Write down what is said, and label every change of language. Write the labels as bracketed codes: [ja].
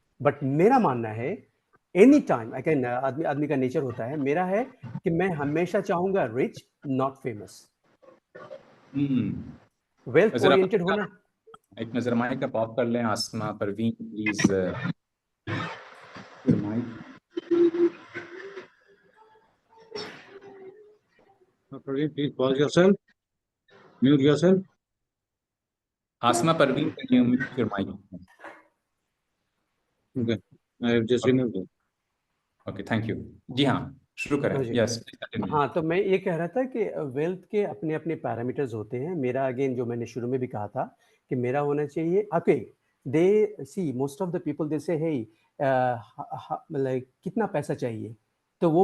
[hi] But मेरा मानना है [en] any time again, [hi] आदमी आदमी का नेचर होता है, मेरा है कि मैं हमेशा चाहूंगा [en] Rich, not famous. Hmm. Wealth [hi] जरा ओरिएंटेड होना। एक नजर माइक का ऑफ कर लें, आसमा Parveen please, mic. [en] Praveen, please pause yourself, mute yourself. Asma Parveen, can you mute your mic? Okay, I have just removed it. Okay, thank you. [hi] जी हाँ, शुरू करें। हाँ जी। [en] Yes, continue. [hi] हाँ, तो मैं ये कह रहा था कि वेल्थ के अपने अपने पैरामीटर्स होते हैं। मेरा अगेन जो मैंने शुरू में भी कहा था कि मेरा होना चाहिए, okay, [en] they see most of the people they say hey like [hi] कितना पैसा चाहिए, तो वो